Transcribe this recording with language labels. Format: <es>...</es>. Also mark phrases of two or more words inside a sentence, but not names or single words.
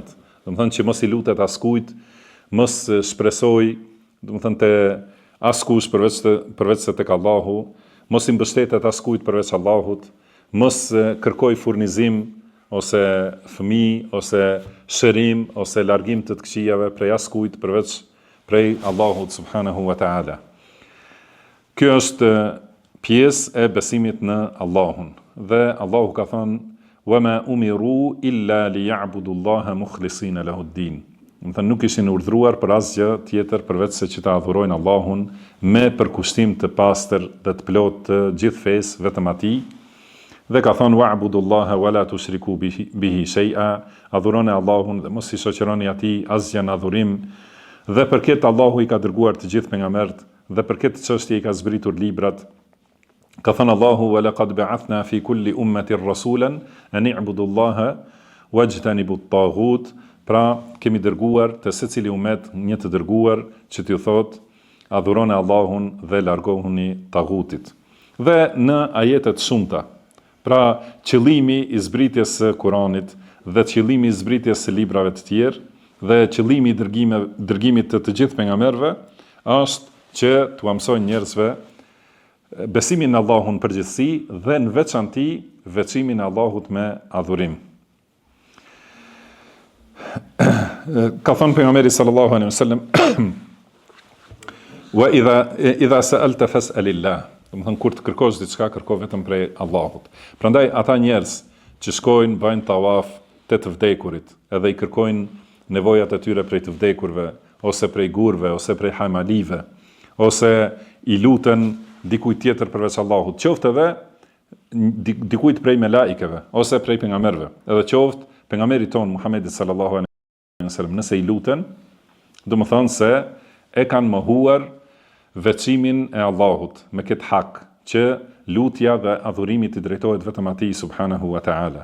<sq>Do të thonë që mos i lutet askujt, mos shpresoj, do të thonë te askush përveç se tek Allahu, mos i mbështetet askujt përveç Allahut, mos kërkoj furnizim ose fëmijë ose shërim ose largim të këqijave prej askujt përveç prej Allahut</sq> <ar>سبحانه وتعالى.</ar> <sq>Kjo është pjesë e besimit në Allahun. Dhe Allahu ka thënë:</sq> <ar>"وما أمروا إلا ليعبدوا الله مخلصين له الدين."</ar> <sq>Do të thënë nuk ishin urdhëruar për asgjë tjetër përveç se që ta adhurojnë Allahun me përkushtim të pastër dhe të plotë të gjithë fesë vetëm atij. Dhe ka thënë:</sq> <ar>"واعبدوا الله ولا تشركوا به شيئا."</ar> <sq>Adhuroni Allahun dhe mos i shoqëroni atij asgjë në adhurim. Dhe për këtë Allahu i ka dërguar të gjithë pejgamberët dhe për këtë çështje i ka zbritur librat. Ka thënë Allahu:</sq> <ar>"ولقد بعثنا في كل أمة رسولا أن اعبدوا الله واجتنبوا الطاغوت."</ar> <sq>Pra kemi dërguar të secili umet një të dërguar që t'ju thotë: adhuroni Allahun dhe largohuni taghutit. Dhe në ajetet shumta, pra qëllimi i zbritjes së Kuranit dhe qëllimi i zbritjes së librave të tjerë dhe qëllimi i dërgimit të gjithë pejgamberëve është që t'u mësojnë njerëzve besimin në Allahun përgjithësi dhe në veçanti veçimin e Allahut me adhurim. Ka thënë pejgamberi</sq> <ar>صلى الله عليه وسلم: "وإذا سألت فاسأل الله."</ar> <sq>Do të thonë kur të kërkosh diçka, kërko vetëm prej Allahut. Prandaj ata njerëz që shkojnë bëjnë tawaf te të vdekurit, edhe i kërkojnë nevojat e tyre prej të vdekurve, ose prej gurve, ose prej hajmalive, ose i luten dikujt tjetër përveç Allahut, qoftë edhe dikujt prej melaikeve, ose prej pejgamberëve, edhe qoftë pejgamberi ton Muhamedi</sq> <ar>صلى الله عليه وسلم,</ar> <sq>nëse i luten, do të thonë se e kanë mohuar veçimin e Allahut me këtë hak, që lutja dhe adhurimi i drejtohet vetëm atij</sq> <ar>سبحانه وتعالى.</ar>